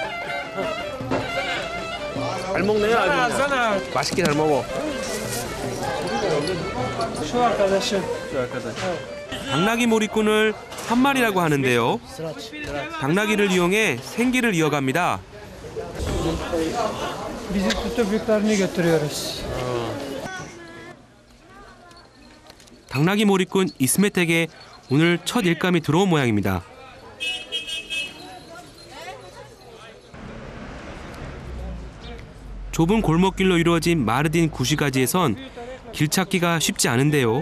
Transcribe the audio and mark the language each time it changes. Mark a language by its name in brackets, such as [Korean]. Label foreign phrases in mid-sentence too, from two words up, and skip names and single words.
[Korean] 잘 먹네요, 아주. 맛있게 잘 먹어. 당나귀 몰입꾼을 한 마리라고 하는데요. 당나귀를 이용해 생계를 이어갑니다. [Turkish] Bizi tutup yüklerini götürüyoruz. [Korean] 당나귀 몰입꾼 이스메텍에 오늘 첫 일감이 들어온 모양입니다. 좁은 골목길로 이루어진 마르딘 구시가지에선 길 찾기가 쉽지 않은데요.